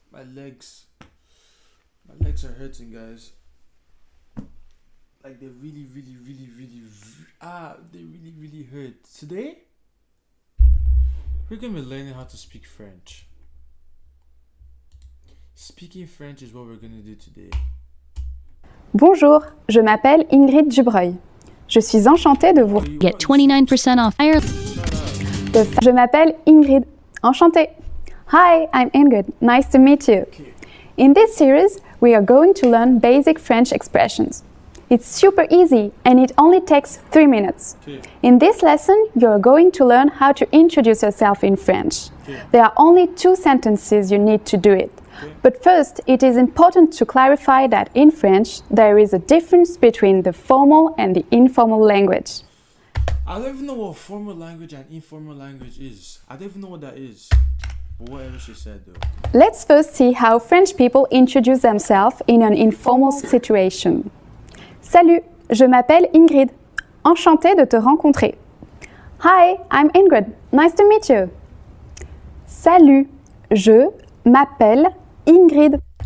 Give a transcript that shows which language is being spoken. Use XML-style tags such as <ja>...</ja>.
<en>My legs are hurting, guys. Like they really hurt. Today, we're gonna be learning how to speak French. Speaking French is what we're gonna do today.</en> <fr>Bonjour, je m'appelle Ingrid Dubreuil. Je suis enchantée de vous...</fr> <en>Get 29% off higher.</en> <fr>Je m'appelle Ingrid. Enchantée.</fr> <en>Hi, I'm Ingrid. Nice to meet you. Okay. In this series, we are going to learn basic French expressions. It's super easy and it only takes 3 minutes. Okay. In this lesson, you're going to learn how to introduce yourself in French. Okay. There are only 2 sentences you need to do it. Okay. But first, it is important to clarify that in French, there is a difference between the formal and the informal language. I don't even know what formal language and informal language is. I don't even know what that is. But whatever she said though. Let's first see how French people introduce themselves in an informal situation.</en> <fr>Salut, je m'appelle Ingrid. Enchantée de te rencontrer.</fr> <en>Hi, I'm Ingrid. Nice to meet you.</en> <fr>Salut, je m'appelle Ingrid.</fr>